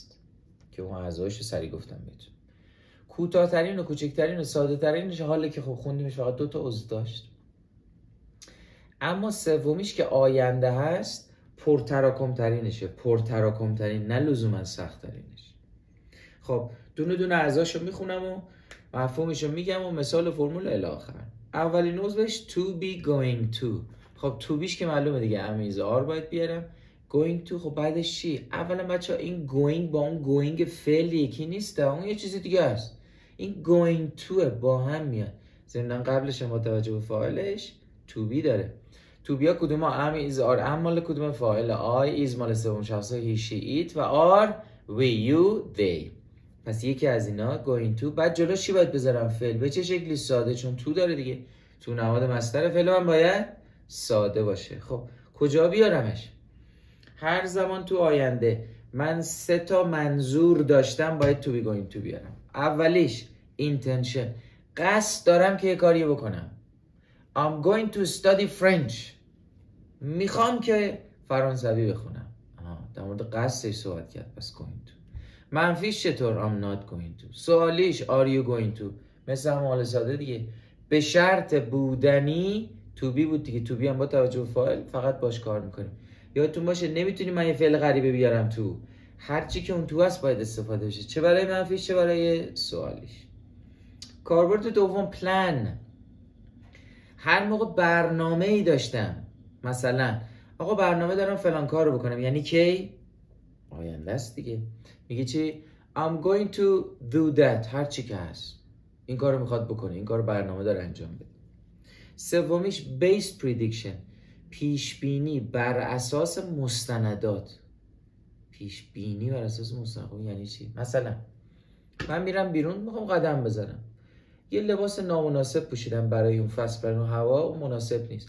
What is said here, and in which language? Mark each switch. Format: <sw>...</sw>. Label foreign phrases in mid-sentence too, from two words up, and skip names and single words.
<fa>پست که اون اعضایش رو سریع گفتم بهتون. کوتاه‌ترین و کوچکترین و ساده ترینش حالا که خب خوندیمش فقط 2 تا عضو داشت. اما سومیش که آینده هست پرتراکم ترینشه، پرتراکم ترین، نه لزوما سخت ترینش. خب دونه دونه اعضاشو میخونم و مفهومشو میگم و مثال فرمول الی آخر. اولین عضوش</fa> <en>to be going to.</en> <fa>خب to بیش که معلومه دیگه</fa> <en>am is are</en> <fa>باید بیارم.</fa> <en>going to</en> <fa>خب بعدش چی؟ اولا بچه این going با اون going فعل یکی نیست، اون یه چیز دیگه است. این</fa> <en>going to</en> <fa>با هم میاد. ضمن قبلش با توجه به فاعلش</fa> <en>to be</en> <fa>داره.</fa> <en>to be</en> <fa>ها کدوم ها؟ ام</fa> <en>is are</en> <fa>ام مال کدوم فاعل؟</fa> <en>I is</en> <fa>مال سوم شخص</fa> <en>he she it و are we you they.</en> <fa>پس یکی از اینا</fa> <en>going to.</en> <fa>بعد جلوش چی باید بذارم؟ فعل. به چه شکلی؟ ساده، چون تو داره دیگه. تو نماد مصدر فعل من باید ساده باشه. خب کجا بیارمش؟ هر زمان تو آینده من 3 تا منظور داشتم باید</fa> <en>to be going to</en> <fa>بیارم. اولیش intention، قصد دارم که یه کاری بکنم.</fa> <en>I'm going to study French.</en> <fa>میخوام که فرانسوی بخونم. در مورد قصدش صحبت کرد. پس</fa> <en>going to.</en> <fa>منفیش چطور؟</fa> <en>I'm not going to. سوالیش are you going to.</en> <fa>مثل هم حال ساده دیگه. به شرط بودنی</fa> <en>to be</en> <fa>بود دیگه.</fa> <en>to be</en> <fa>هم با توجه به فاعل فقط باش کار میکنیم. یادتون باشه نمیتونی من یه فعل غریبه بیارم تو. هرچی که اون تو هست باید استفاده بشه، چه برای منفیش چه برای سوالیش. کاربرد دوم پلان. هر موقع برنامه ای داشتم، مثلا آقا برنامه دارم فلان کارو بکنم، یعنی کی؟ آینده است دیگه. میگه چی؟</fa> <en>I'm going to do that.</en> <fa>هر چی که هست این کارو میخواد بکنه، این کارو برنامه داره انجام بده. سومیش</fa> <en>based prediction،</en> <fa>پیش بینی بر اساس مستندات. پیش بینی بر اساس مستندات یعنی چی؟ مثلا من میرم بیرون میخوام قدم بزنم، یه لباس نامناسب پوشیدم برای اون فصل، برای اون هوا مناسب نیست.</fa>